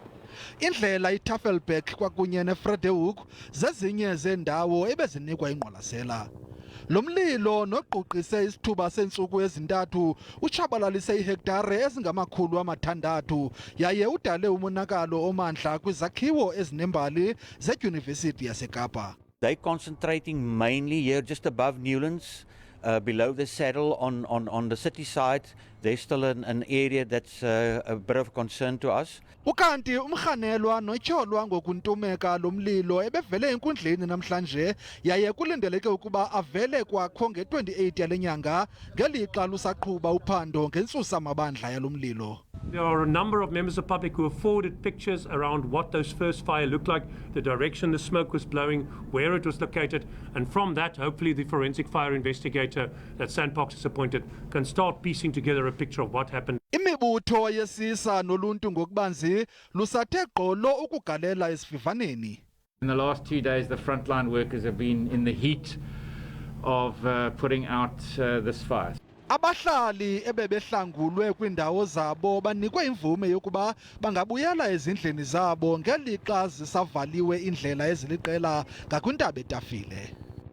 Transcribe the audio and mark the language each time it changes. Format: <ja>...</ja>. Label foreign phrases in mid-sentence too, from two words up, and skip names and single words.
<xh>Indlela iTafelberg kwakunye neFrederick zezinye zeendawo ebezinikwa ingqwalasela. Lo mlilo noquqise isithuba seentsuku ezintathu utshabalalise iihektare ezingama-600 yaye udale umonakalo omandla kwizakhiwo ezinembali zedyunivesiti yaseKapa.</xh> <en>They're concentrating mainly here just above Newlands, below the saddle on the city side. There's still an area that's a bit of concern to us.</en> <xh>Ukanti umrhanelwa notyholwa ngokuntumeka lo mlilo ebevele enkundleni namhlanje yaye kulindeleke ukuba avele kwakho nge-28 yale nyanga ngelixa lusaqhuba uphando ngentsusa mabandla yalo mlilo.</xh> <en>There are a number of members of the public who have forwarded pictures around what those first fire looked like, the direction the smoke was blowing, where it was located, and from that, hopefully the forensic fire investigator that Sandbox has appointed can start piecing together a picture of what happened.</en> <xh>Imibutho yesisa noluntu ngokubanzi lusathe gqolo ukugalela esivivaneni.</xh> <en>In the last 2 days, the frontline workers have been in the heat of putting out this fire.</en> <xh>Abahlali ebebehlangulwe kwiindawo zabo banikwe imvume yokuba bangabuyela ezindlini zabo ngelixa zisavaliwe indlela eziliqela ngakwintaba etafile.</xh>